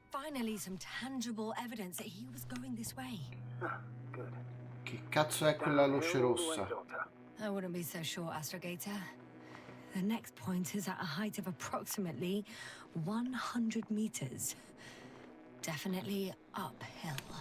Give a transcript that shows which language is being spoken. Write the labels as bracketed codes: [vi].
[en] Finally, some tangible evidence that he was going this way. Ah, good. [it] Che cazzo è quella luce rossa? [en] I wouldn't be so sure, Astrogator. The next point is at a height of approximately 100 meters. Definitely uphill.